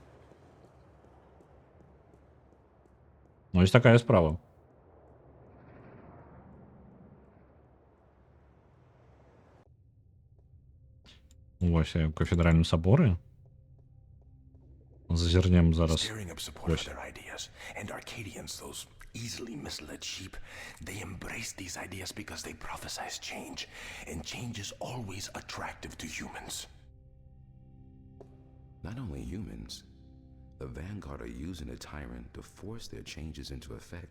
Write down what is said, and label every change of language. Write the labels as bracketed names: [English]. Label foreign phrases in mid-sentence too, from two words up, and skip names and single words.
[Ukrainian] Ну, ось такая справа. [Belarusian] Вось я ў кафедральным саборы. Зазірнем зараз. [English] Stirring up support [Ukrainian] Ось. [English] for their ideas. And Arcadians, those easily misled sheep, they embrace these ideas because they prophesize change. And change is always attractive to humans. Not only humans, the Vanguard are using the Tyrant to force their changes into effect.